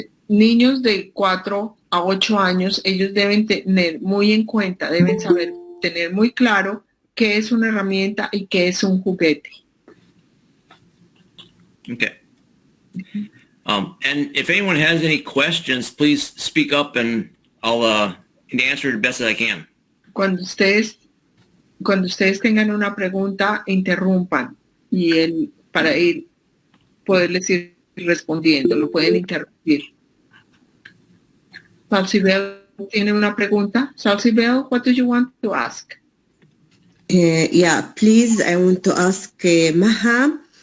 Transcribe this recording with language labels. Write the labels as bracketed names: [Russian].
[Spanish] Niños de 4 a 8 años, ellos deben tener muy en cuenta, deben saber, tener muy claro qué es una herramienta y qué es un juguete. [English] Okay. And if anyone has any questions, please speak up and I'll answer the best that I can. [Spanish] Cuando ustedes tengan una pregunta, interrumpan y para poderles ir respondiendo, lo pueden interrumpir. Salsibel tiene una pregunta. [English] Salsibel, what do you want to ask? Yeah, please, I want to ask Maha.